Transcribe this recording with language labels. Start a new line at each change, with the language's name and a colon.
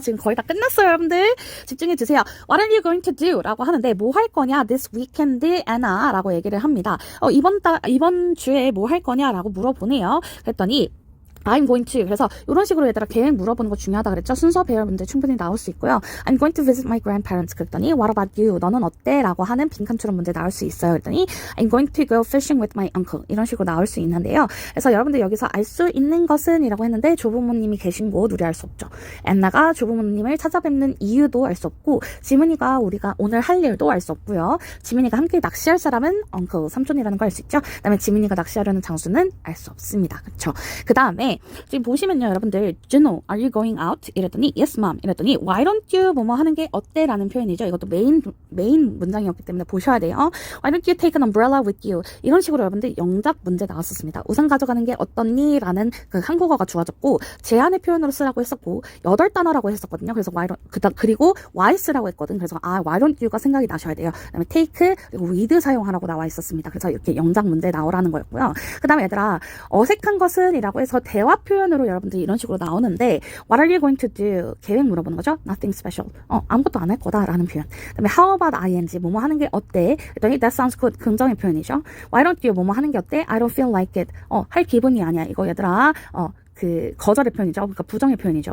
Korean: 지금 거의 다 끝났어요, 여러분들. 집중해 주세요.
English: What are you going to do?
Korean: 라고 하는데 뭐 할 거냐? This weekend, Anna 라고 얘기를 합니다. 이번 주에 뭐 할 거냐? 라고 물어보네요. 그랬더니
English: I'm going to.
Korean: 그래서 이런 식으로 얘들아 계획 물어보는 거 중요하다 그랬죠. 순서 배열 문제 충분히 나올 수 있고요.
English: I'm going to visit my grandparents 그랬더니 What about you?
Korean: 너는 어때? 라고 하는 빈칸 추론 문제 나올 수 있어요.
English: 그랬더니 I'm going to go fishing with my uncle.
Korean: 이런 식으로 나올 수 있는데요. 그래서 여러분들 여기서 알 수 있는 것은 이라고 했는데 조부모님이 계신 곳 우리 알 수 없죠. 앤나가 조부모님을 찾아뵙는 이유도 알 수 없고 지문이가 우리가 오늘 할 일도 알 수 없고요. 지문이가 함께 낚시할 사람은 uncle 삼촌이라는 거 알 수 있죠. 그 다음에 지문이가 낚시하려는 장소는 알 수 없습니다. 그렇죠. 그 다음에 지금 보시면요 여러분들
English: Juno, are you going out?
Korean: 이랬더니 yes mom 이랬더니 why don't you 뭐뭐 하는 게 어때? 라는 표현이죠. 이것도 메인 문장이었기 때문에 보셔야 돼요.
English: Why don't you take an umbrella with you?
Korean: 이런 식으로 여러분들 영작 문제 나왔었습니다. 우산 가져가는 게 어떻니? 라는 그 한국어가 주어졌고 제안의 표현으로 쓰라고 했었고 8단어라고 했었거든요. 그래서 그리고 why 쓰라고 했거든. 그래서 why don't you가 생각이 나셔야 돼요. 그 다음에 take 그리고 with 사용하라고 나와 있었습니다. 그래서 이렇게 영작 문제 나오라는 거였고요. 그 다음에 얘들아 어색한 것은 이라고 해서 대화 표현으로 여러분들 이런 식으로 나오는데
English: What are you going to do?
Korean: 계획 물어보는 거죠.
English: Nothing special.
Korean: 아무것도 안 할 거다 라는 표현.
English: 그 다음에 how about ing?
Korean: 뭐뭐 하는 게 어때?
English: 그랬더니 that sounds good.
Korean: 긍정의 표현이죠. Why don't you? 뭐뭐 하는 게 어때?
English: I don't feel like it.
Korean: 할 기분이 아니야. 이거 얘들아 그 거절의 표현이죠. 그러니까 부정의 표현이죠.